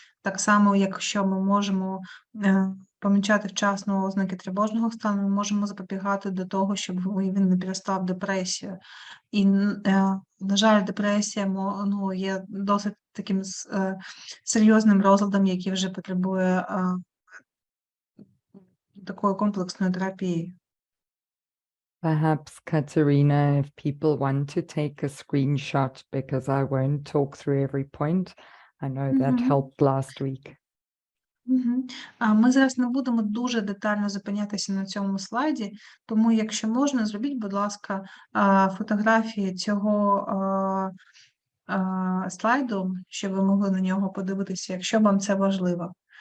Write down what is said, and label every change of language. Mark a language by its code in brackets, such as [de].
[uk] Так само, якщо ми можемо помічати вчасно ознаки тривожного стану, ми можемо запобігати до того, щоб він не перестав в депресію. І, на жаль, депресія є досить таким серйозним розладом, який вже потребує такої комплексної терапії. [en] Perhaps, Katerina, if people want to take a screenshot, because I won't talk through every point. I know that helped last week. [uk] Ми зараз не будемо дуже детально зупинятися на цьому слайді, тому, якщо можна, зробіть, будь ласка, фотографії цього слайду, щоб ви могли на нього подивитися, якщо вам це важливо.